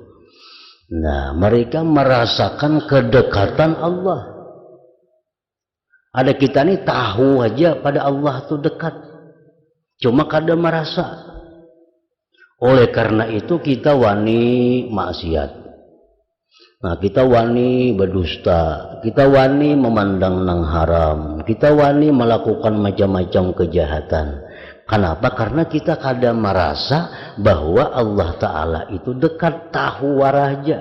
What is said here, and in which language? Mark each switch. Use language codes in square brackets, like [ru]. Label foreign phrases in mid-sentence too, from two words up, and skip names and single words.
[id] Nah, mereka merasakan kedekatan Allah. [bjn] Ada kita nih tahu aja pada Allah itu dekat, cuma kada merasa. Oleh karena itu kita wani maksiat, Nah, kita wani berdusta, kita wani memandang nang haram, kita wani melakukan macam-macam kejahatan. Kenapa? [id] Karena kita kadang merasa bahwa Allah Ta'ala itu dekat, tahu waraja.